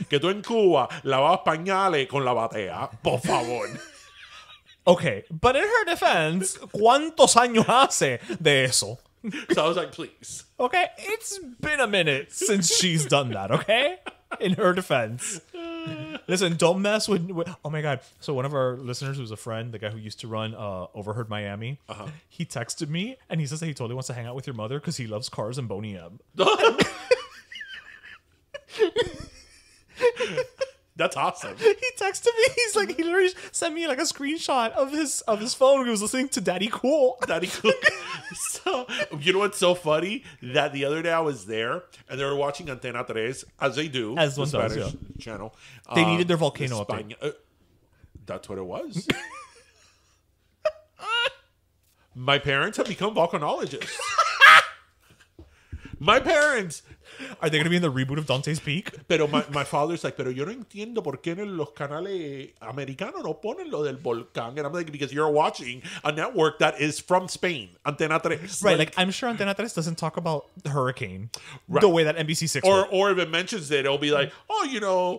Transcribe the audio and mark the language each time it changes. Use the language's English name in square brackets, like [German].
[Spanish] Que tú en Cuba lavabas pañales con la batea. Por favor. [English] Okay, but in her defense, [Spanish] ¿cuántos años hace de eso? [English] So I was like, please. Okay, it's been a minute since she's done that, okay? In her defense. Listen, don't mess with oh my god. So one of our listeners who's a friend, the guy who used to run Overheard Miami, he texted me and he says that he totally wants to hang out with your mother because he loves cars and Boney M. That's awesome. He texted me, he literally sent me like a screenshot of his phone when he was listening to Daddy Cool. Daddy Cool. So, you know what's so funny? That the other day I was there and they were watching Antena 3, as they do. As the one does, Spanish yeah. channel. They needed their volcano update. That's what it was. My parents have become volcanologists. My parents. Are they going to be in the reboot of Dante's Peak? [Spanish] Pero [English] my father's like, [Spanish] pero yo no entiendo por qué en los canales americanos no ponen lo del volcán. [English] And I'm like, because you're watching a network that is from Spain, Antena 3. Right, like I'm sure Antena 3 doesn't talk about the hurricane Right. the way that NBC6 would. or if it mentions it, it'll be like, oh, you know,